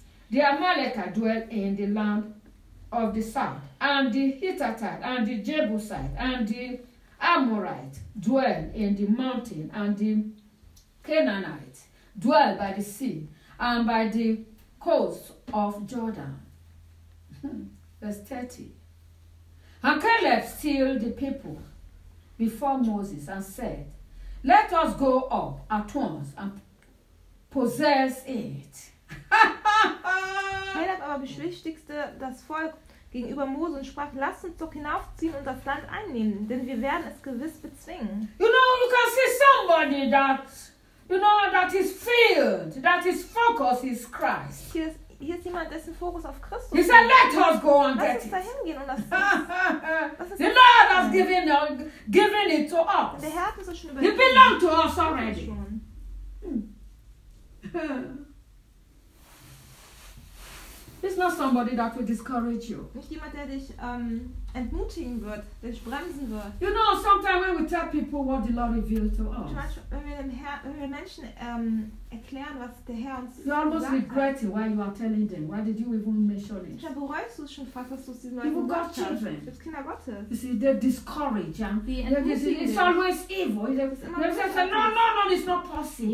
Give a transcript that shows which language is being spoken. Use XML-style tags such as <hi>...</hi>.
<en>The Amalekite dwell in the land of the south, and the Hittite, and the Jebusite, and the Amorite dwell in the mountain, and the Canaanite dwell by the sea, and by the coast of Jordan. Verse 30. And Caleb stilled the people before Moses and said, let us go up at once and possess it.</en> <de>Caleb aber beschwichtigte das Volk gegenüber Mose und sprach, lass uns doch hinaufziehen und das Land einnehmen, denn wir werden es gewiss bezwingen.</de> <en>You know, you can see somebody that, you know, that is filled, that his focus is Christ.</en> <de>Hier ist jemand, dessen Fokus auf Christus</de> <en>ist. He said, let us go and get it.</en> <de>Lass uns da hingehen und das</de> <en>ist the Lord has given it to us.</en> <de>Der Herr hat uns schon übergeben.</de> <en>It belongs to us already. It's not somebody that will discourage you.</en> <de>Nicht jemand, der dich entmutigen wird, dich bremsen wird.</de> <en>You know, sometimes when we tell people what the Lord revealed to us,</en> <de>wenn wir Menschen erklären, was der Herr uns</de> <en>you almost regret it while you are telling them. Why did you even mention it?</en> <de>Ich glaube, bereust du schon fast, dass du es diesen Leuten gesagt hast. Got children. Du hast Kinder Gottes.</de> <en>You see, they discourage. Yeah?</en> <de>Die</de> <en>it's always evil. It's</en> <de>immer</de> <en>they say, no, it's not possible.</en>